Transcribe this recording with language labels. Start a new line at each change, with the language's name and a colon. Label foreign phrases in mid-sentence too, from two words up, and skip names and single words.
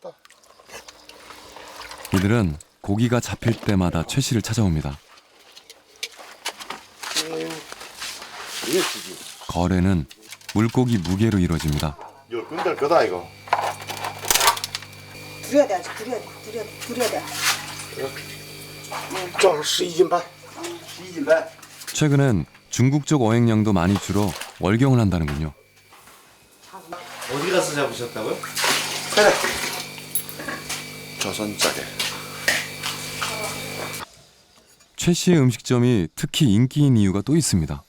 Korean: 이들은 고기가 잡힐 때마다 최 씨를 찾아옵니다. 거래는 물고기 무게로 이루어집니다. 열 군데 거다 이거. 두려야 돼, 두려야 돼.
Chinese: 正好12斤半。 12斤半.
Korean: 최근엔 중국 쪽 어획량도 많이 줄어 월경을 한다는군요. 어디 가서 잡으셨다고요? 그래. 조선짜리. 최 씨의 음식점이 특히 인기인 이유가 또 있습니다.